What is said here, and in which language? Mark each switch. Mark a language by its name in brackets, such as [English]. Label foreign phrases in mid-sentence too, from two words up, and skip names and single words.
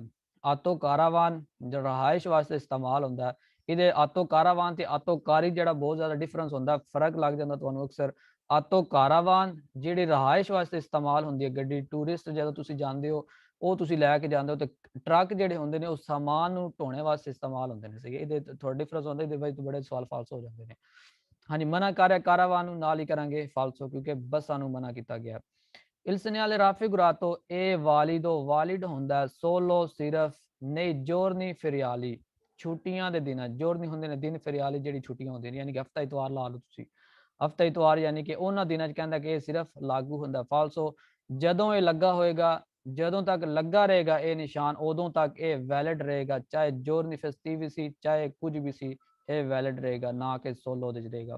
[Italian] auto caravan [Punjabi] ਜਿਹੜਾ ਰਹਾਇਸ਼ ਵਾਸਤੇ ਇਸਤੇਮਾਲ ਹੁੰਦਾ, ਇਹਦੇ [Italian] auto caravan [Punjabi] ਤੇ [Italian] auto carri [Punjabi] ਜਿਹੜਾ ਬਹੁਤ ਜ਼ਿਆਦਾ ਡਿਫਰੈਂਸ ਹੁੰਦਾ, ਫਰਕ ਲੱਗ ਜਾਂਦਾ ਤੁਹਾਨੂੰ ਅਕਸਰ। [Italian] auto caravan [Punjabi] ਜਿਹੜੀ ਰਹਾਇਸ਼ ਵਾਸਤੇ ਇਸਤੇਮਾਲ ਹੁੰਦੀ ਹੈ ਗੱਡੀ, ਟੂਰਿਸਟ ਜਦੋਂ ਤੁਸੀਂ ਜਾਂਦੇ ਹੋ ਉਹ ਤੁਸੀਂ ਲੈ ਕੇ ਜਾਂਦੇ ਹੋ, ਤੇ ਟਰੱਕ ਜਿਹੜੇ ਹੁੰਦੇ ਨੇ ਉਹ ਸਾਮਾਨ ਨੂੰ ਢੋਣੇ ਵਾਸਤੇ ਇਸਤੇਮਾਲ ਹੁੰਦੇ ਨੇ। ਸਹੀ, ਇਹਦੇ ਥੋੜਾ ਡਿਫਰੈਂਸ ਹੁੰਦਾ, ਇਹਦੇ ਵਿੱਚ ਬੜੇ ਸਵਾਲ ਫਾਲਸ ਹੋ ਜਾਂਦੇ ਨੇ। ਹਾਂਜੀ, ਮਨਾ ਕਰ ਰਿਹਾ ਕਾਰਾਵਾਨ ਨੂੰ, ਨਾਲ ਹੀ ਕਰਾਂਗੇ ਫਾਲਸੋ ਕਿਉਂਕਿ ਬੱਸਾਂ ਨੂੰ ਮਨਾ ਕੀਤਾ ਗਿਆ। [Italian] Il segnale raffigurato [Punjabi] ਇਹ ਵਾਲਿਡ ਹੁੰਦਾ ਸੋਲੋ ਸਿਰਫ [Italian] nei giorni feriali [Punjabi] ਛੁੱਟੀਆਂ ਦੇ ਦਿਨਾਂ, ਜੋਰਨੀ ਹੁੰਦੇ ਨੇ ਦਿਨ, ਫੇਰਿਆਲੀ ਜਿਹੜੀ ਛੁੱਟੀਆਂ ਹੁੰਦੀਆਂ ਨੇ, ਯਾਨੀ ਕਿ ਹਫਤਾ ਇਤਵਾਰ ਲਾ ਲਓ ਤੁਸੀਂ, ਹਫਤਾ ਇਤਵਾਰ ਯਾਨੀ ਕਿ ਉਹਨਾਂ ਦਿਨਾਂ 'ਚ ਕਹਿੰਦਾ ਕਿ ਇਹ ਸਿਰਫ ਲਾਗੂ ਹੁੰਦਾ। ਫਾਲਸੋ ਜਦੋਂ ਇਹ ਲੱਗਾ ਹੋਏਗਾ, ਜਦੋਂ ਤੱਕ ਲੱਗਾ ਰਹੇਗਾ ਇਹ ਨਿਸ਼ਾਨ ਉਦੋਂ ਤੱਕ ਇਹ ਵੈਲਿਡ ਰਹੇਗਾ, ਚਾਹੇ [Italian] giorni festivi [Punjabi] ਸੀ ਚਾਹੇ ਕੁਝ ਵੀ ਸੀ, ਇਹ ਵੈਲਿਡ ਰਹੇਗਾ, ਨਾ ਕਿ ਸੋਲੋ ਦੇ 'ਚ ਰਹੇਗਾ।